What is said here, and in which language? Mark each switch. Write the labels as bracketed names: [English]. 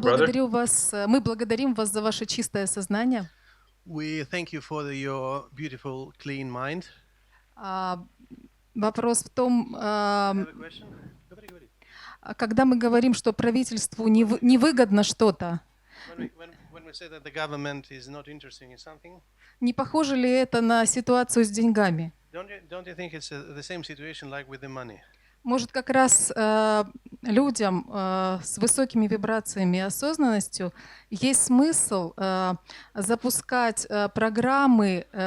[Russian] благодарю вас, мы благодарим вас за ваше чистое сознание. [English] We thank you for your beautiful, clean mind. [Russian] Вопрос в том, [English] I have a question. [Russian] Говори. когда мы говорим, что правительству невыгодно что-то, [English] When we say that the government is not interested in something, [Russian] не похоже ли это на ситуацию с деньгами? [English] don't you think it's the same situation like with the money? [Russian] Может, как раз людям с высокими вибрациями и осознанностью есть смысл запускать программы.